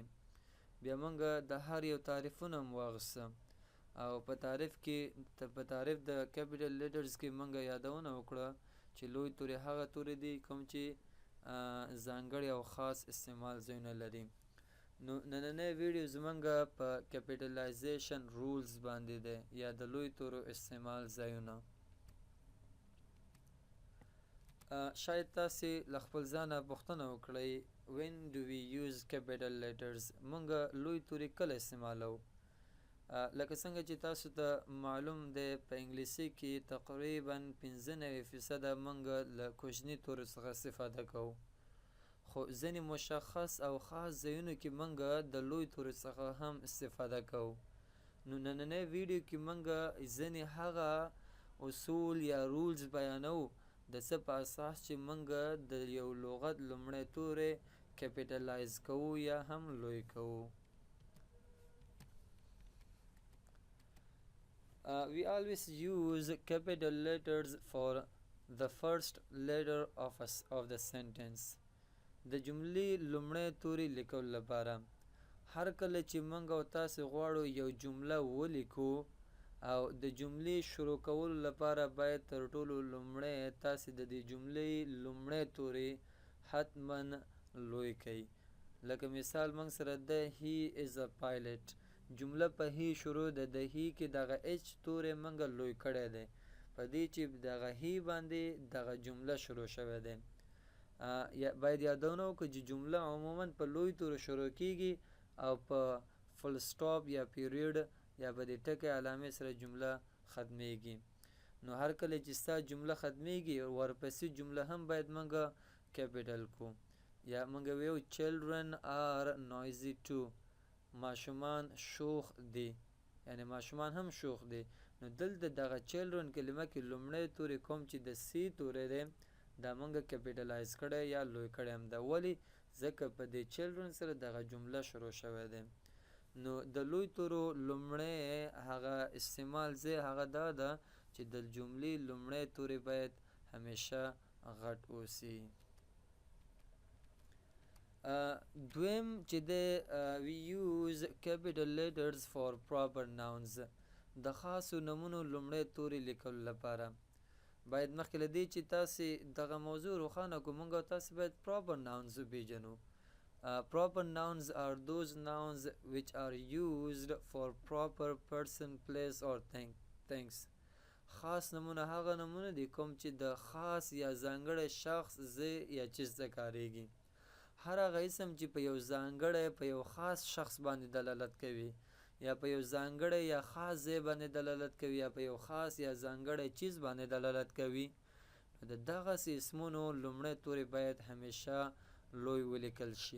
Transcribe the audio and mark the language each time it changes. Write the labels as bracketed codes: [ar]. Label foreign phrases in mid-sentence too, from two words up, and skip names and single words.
[ps] بیا مونږ د هر یو تعریفونه هم واخیسته او په تعریف د [en] capital letters [ps] کې مونږ یادونه وکړه چې لوی توري هغه توري دي کوم چې ځانګړي او خاص استعمال ځایونه لري. نو نننی ویډیو زمونږ په [en] capitalization rules [ps] باندې دی یا د لوی تورو استعمال ځایونه. شاید تاسې له خپل ځانه پوښتنه وکړئ [en] when do we use capital letters؟ [ps] مونږ لوی توري کله استعمالو؟ لکه څنګه چې تاسو ته معلوم دی په انګلیسي کې تقریبا 95% مونږ له کوچني تورو څخه استفاده کوو، خو ځینې مشخص او خاص ځایونو کې مونږ د لوی تورو څخه هم استفاده کوو. نو نننی ویډیو کې مونږ ځینې هغه اصول یا رولز بیانو د څه په اساس چې مونږ د یو لغت لومړی توری کیپیټلایز کوو یا هم لوی کوو. [en] We always use capital letters for the first letter of the sentence. [ps] د جملې لومړی توری لیکلو لپاره هر کله چې مونږ او تاسې غواړو یو جمله ولیکو او د جملې شروع کولو لپاره باید تر ټولو لومړی تاسې د دې جملې لومړی توری حتما لوی کړئ. لکه مثال مونږ سره ده [en] he is a pilot. [ps] جمله په هی شروع ده، د هی کې دغه اچ توری مونږ لوی کړی دی په دې چې دغه هی باندې دغه جمله شروع شوی دی. باید یادونه وکړو چې جمله عموما په لوی تورو شروع کیږي او په [en] full stop [ps] یا پیریډ یا به د ټکي علامې سره جمله ختمیږي. نو هر کله چې ستا جمله ختمیږي ورپسې جمله هم باید مونږ کیپیټل کو. یا مونږ ویو [en] children are noisy too. [ps] ماشومان شوخ دي، یعنی ماشومان هم شوخ دي. نو دلته دغه children کلمه کې لومړی توری کوم چې د سی توری دی دا مونږ کیپیټلایز کړی یا لوی کړی هم ده. ولې؟ ځکه په دې children سره دغه جمله شروع شوی دی. نو د لوی تورو لومړی هغه استعمال ځای هغه دا ده چې د جملې لومړی توری باید همیشه غټ اوسي. دویم چې د [en] we use capital letters for proper nouns. [ps] د خاصو نومونو لومړی توری لیکلو لپاره باید مخکې له دې چې تاسې دغه موضوع روښانه کړو مونږ او تاسې باید [en] proper nouns [ps] وپېژنو. [en] Proper nouns are those nouns which are used for proper person, place or things. [ps] خاص نمونه هغه نمونه دي کوم چې د خاص یا ځانګړی شخص ځای یا چیز ته کاریږي. هر هغه اسم چې په یو ځانګړی په یو خاص شخص باندې دلالت کوي یا په یو ځانګړی یا خاص ځای باندې دلالت کوي یا په یو خاص یا ځانګړی چیز باندې دلالت کوي، د دغسې اسمونو لومړی توری باید همیشه لوی ولیکل شي.